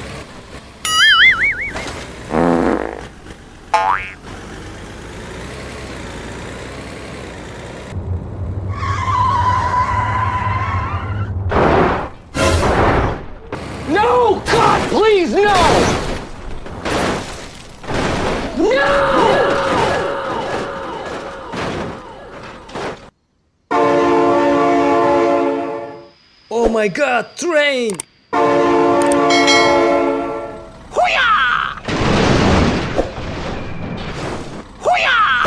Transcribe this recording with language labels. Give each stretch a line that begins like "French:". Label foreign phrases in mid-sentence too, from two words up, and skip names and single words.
English: No! God, please, no! No! Oh my god, train! Hoo-yah! Hoo-yah!